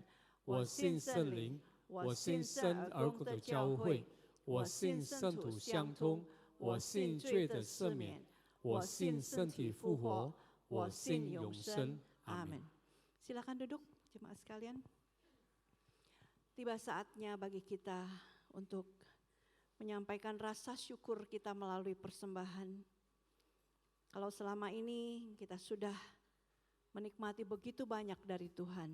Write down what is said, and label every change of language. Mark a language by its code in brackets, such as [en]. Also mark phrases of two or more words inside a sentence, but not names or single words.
[zh] 我信圣灵，我信生而活的教会，我信圣徒相通，我信罪的赦免，我信身体复活，我信永生。阿门。 [id] Silakan duduk jemaat sekalian. Tiba saatnya bagi kita untuk menyampaikan rasa syukur kita melalui persembahan. Kalau selama ini kita sudah menikmati begitu banyak dari Tuhan.